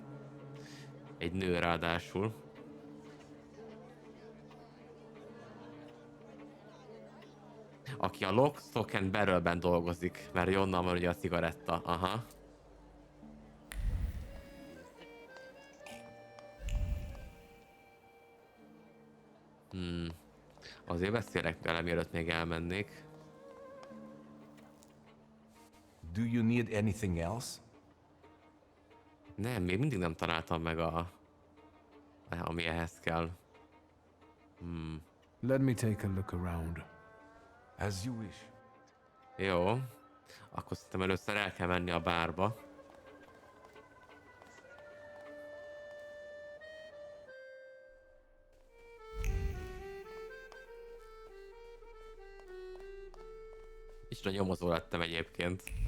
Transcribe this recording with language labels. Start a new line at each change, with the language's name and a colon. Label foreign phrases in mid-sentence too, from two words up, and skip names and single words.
Hungarian: Egy nő ráadásul. Aki a Lock, Stock and Barrelben dolgozik, mert onnan van ugye a cigaretta. Aha. Azért beszélek vele, mielőtt még elmennék.
English: Do you need anything else?
Hungarian: Nem, még mindig nem találtam meg ami ehhez kell.
English: Let me take a look around. As you wish.
Hungarian: Jó. Akkor szerintem először el kell menni a bárba. Micsoda nyomozó lettem egyébként.